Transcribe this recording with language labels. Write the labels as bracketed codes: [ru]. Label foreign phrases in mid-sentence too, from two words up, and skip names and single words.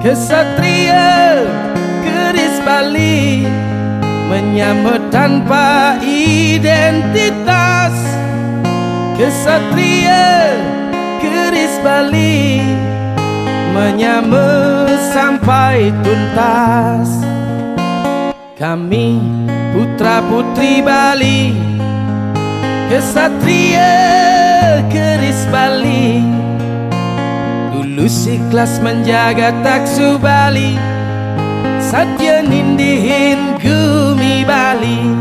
[id] Kesatria Bali, menyambut tanpa identitas. Kesatria keris Bali, menyambut sampai tuntas. Kami putra putri Bali, kesatria keris Bali, tulus ikhlas menjaga taksu Bali, [ban] satya nindihin gumi Bali.